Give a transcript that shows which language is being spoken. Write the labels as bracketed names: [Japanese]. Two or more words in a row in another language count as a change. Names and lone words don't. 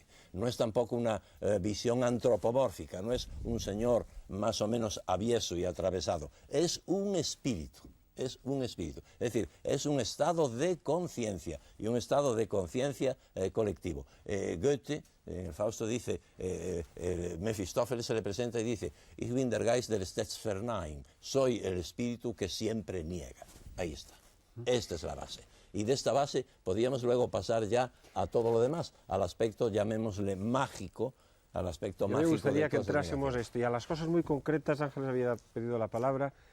[Spanish] No es tampoco una visión antropomórfica, no es un señor más o menos avieso y atravesado. Es un espíritu. Es un espíritu, es decir, es un estado de conciencia y un estado de conciencia colectivo. Goethe, en el Fausto dice, Mefistófeles se le presenta y dice, [German] Ich bin der Geist der stets verneint, [Spanish] soy el espíritu que siempre niega. Ahí está, esta es la base. Y de esta base podríamos luego pasar ya a todo lo demás, al aspecto, llamémosle mágico, al aspecto mágico. Me gustaría que cosas entrásemos negativas. esto y a las cosas muy concretas. Ángeles había pedido la palabra.